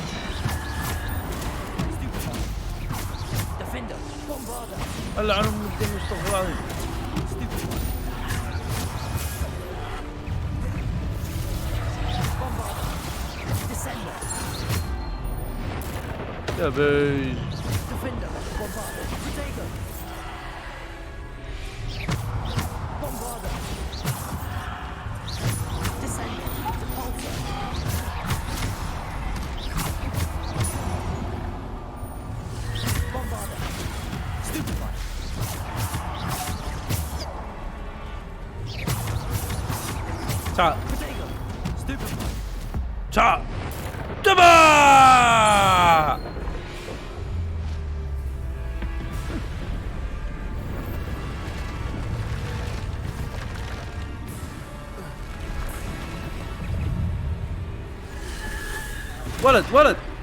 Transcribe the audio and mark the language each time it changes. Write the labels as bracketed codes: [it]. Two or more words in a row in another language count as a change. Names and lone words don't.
[en] Defender, Bombarda. [ar] هلا عنهم الدم استغفر الله. [en] Bombarda, Descendo. [ar] يا بي. [en] Defender, Bombarda, Protego. Bombarda. Descendo, Depulsor. Bombarda. Stupefy. [ar] تعال. [en] Protego. Stupefy. [ar] تعال. دبا. ولد